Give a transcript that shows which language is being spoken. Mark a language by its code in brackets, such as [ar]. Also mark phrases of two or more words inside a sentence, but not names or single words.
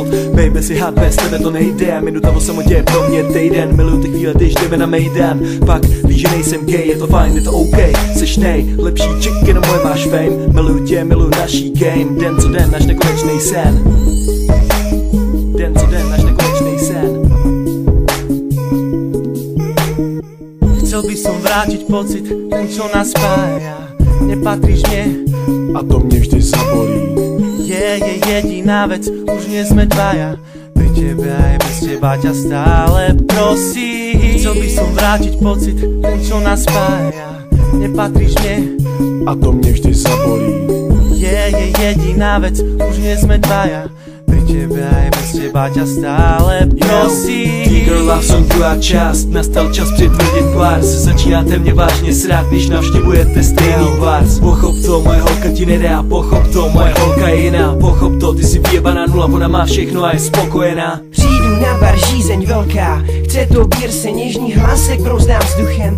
[cs] Baby, si hard, bez tebe to nejde. Minuta o samotě pro mě týden. Miluju ty chvíle, když jdeme na mejdan. Pak víš, že nejsem gay, je to fajn, je to OK. Seš nejlepší chick, jenom moje máš fame. Miluju tě, miluju naší game. Den co den, náš nekonečný sen. Den co den, náš nekonečný sen. [sk] Chcel by som vrátiť pocit, ten čo nás spája. Nepatríš mne a to mne vždy zabolí. Je jediná vec, už nie sme dvaja. Pri tebe aj bez teba ťa stále prosím. Chcel by som vrátiť pocit, ten čo nás spája. Nepatríš mne a to mne vždy zabolí. Je jediná vec, už nie sme dvaja. Pri tebe aj bez teba ťa stále prosím. [cs] T-girl love song druhá část, nastal čas přitvrdit tvář. Začínáte mě vážně srát, když navštěvujete stejný bars. Pochop to, moje holka ti nedá, pochop to, moje holka je jiná. Pochop to, ty si vyjebaná nula, ona má všechno a je spokojená. Přijdu na bar, žízeň velká, chce to bír se, něžný hlasek brouzdám vzduchem.